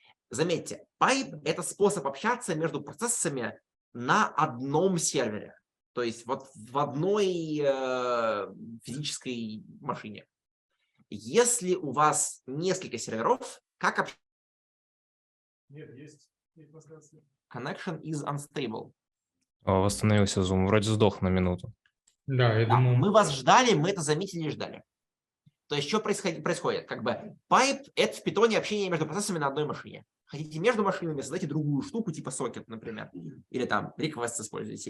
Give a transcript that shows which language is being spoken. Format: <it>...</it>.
<ru>Заметьте, pipe – это способ общаться между процессами на одном сервере. То есть вот в одной физической машине. Если у вас несколько серверов, как общаться? Нет, есть.</ru> <en>Connection is unstable.</en> <ru>Восстановился Zoom. Вроде сдох на минуту. Да, я думаю... Мы вас ждали, мы это заметили и ждали. То есть что происходит? Как бы pipe – это в питоне общение между процессами на одной машине. Хотите между машинами, создайте другую штуку, типа сокет, например. Или там request используйте.</ru>